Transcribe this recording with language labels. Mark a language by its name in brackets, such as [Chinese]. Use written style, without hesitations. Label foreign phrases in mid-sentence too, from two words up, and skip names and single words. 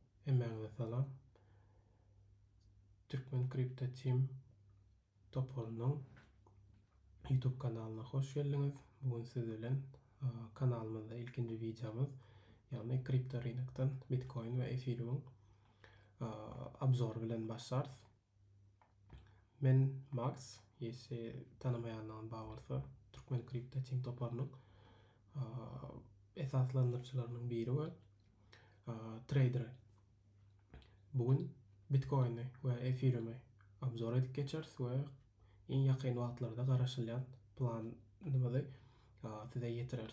[Turkmen] Hemen salam. Türkmen Kripto Team toporunun YouTube kanalına hoş geldiniz. Bugün siz bilen kanalımızda ilkinci videomuz, yani kripto rynakdan Bitcoin ve Ethereum abzor bilen başlarız. Men Max, ýesi tanımayanlar bagyrsa, Türkmen Kripto Team toporunun esaslandyrjylarynyň biri we trader. Bugün Bitcoin'i we Ethereum'i abzor edip geçeriz we en ýakyn wagtlarda garaşylýan planymyzy size ýetireriz.